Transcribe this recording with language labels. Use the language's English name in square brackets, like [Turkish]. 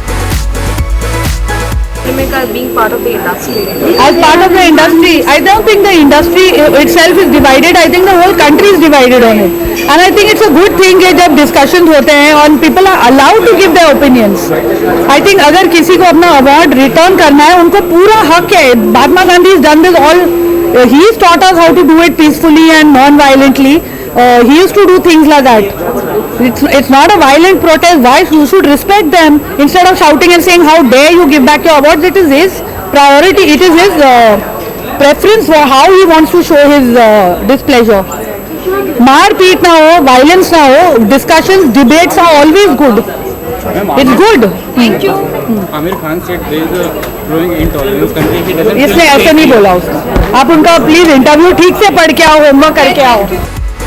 [Hindi] होने का [English] being part of the industry? As part of the industry, I don't think the industry itself is divided. I think the whole country is divided on it. And I think it's a good thing [Hindi] कि जब [English] discussions [Hindi] होते हैं और [English] people are allowed to give their opinions. I think [Hindi] अगर किसी को अपना award return करना है, उनको पूरा हक है. [English] Mahatma Gandhi has done this all. He's taught us how to do it peacefully and non-violently. He used to do things like that. It's not a violent protest. Why you should respect them instead of shouting and saying how dare you give back your awards? It is his priority. It is his preference for how he wants to show his displeasure. [Hindi] मार पीट ना हो, violence ना हो, discussions, [English] debates are always good. It's good. Thank you. Amir Khan said there is a growing intolerance country. He doesn't. [Hindi] इसने ऐसे नहीं बोला उसने. आप उनका प्लीज इंटरव्यू ठीक से पढ़ के आओ, होमवर्क करके आओ.